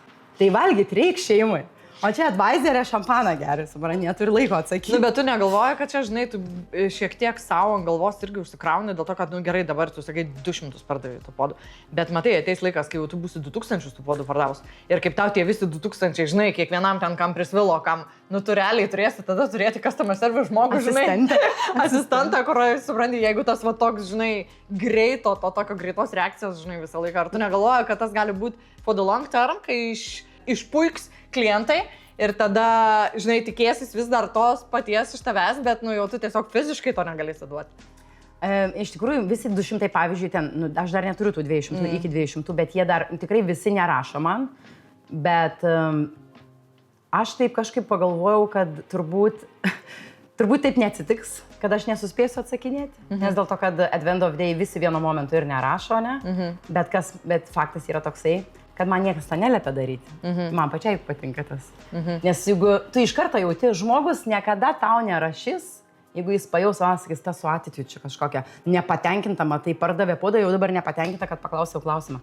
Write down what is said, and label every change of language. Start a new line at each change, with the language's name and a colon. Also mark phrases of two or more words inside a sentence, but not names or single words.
Lithuanian: Tai valgyti reikia šeimai. O čia adviserė šampaną geria, supranti, neturi laiko atsakyti. Nu, bet tu negalvoji, kad čia, žinai, tu šiek tiek savo ant galvos irgi užsikrauni dėl to, kad, nu gerai, dabar tu sakai 200 pardavai tų podų. Bet matai, ateis laikas, kai jau tu būsi 2000 tų podų pardavus. Ir kaip tau tie visi 2000, žinai, kiekvienam ten kam prisvilo, kam, nu tu realiai turėsi tada turėti
English: customer service
Lithuanian: žmogų, žinai. Asistentą, kur, supranti, jeigu tas va toks, žinai, greito, to tokio greitos reakcijos, žinai, visą laiką. Ar tu negalvoji, kad tas gali būti
English: for the long term,
Lithuanian: kai išpuiks klientai ir tada, žinai, tikėsis vis dar tos paties iš tavęs, bet, nu, jau tu tiesiog fiziškai to negalėsi duoti. Iš tikrųjų, visi 200, pavyzdžiui, ten, nu, aš dar neturiu tų 200, iki 200, bet jie dar tikrai visi nerašo man, bet aš taip kažkaip pagalvojau, kad turbūt taip neatsitiks, kad aš nesuspėsiu atsakinėti, nes dėl to, kad
English: at the end of day
Lithuanian: visi vienu momentu ir nerašo, ne, bet faktas yra toksai, kad man niekas tą neliepia daryti. Man pačiai patinka tas. Nes jeigu tu iš karto jauti, žmogus niekada tau nerašys, jeigu jis pajaus, sakys, tas su attitude čia kažkokia nepatenkinta, matai, pardavė podą, jau dabar nepatenkinta, kad paklausiau klausimą.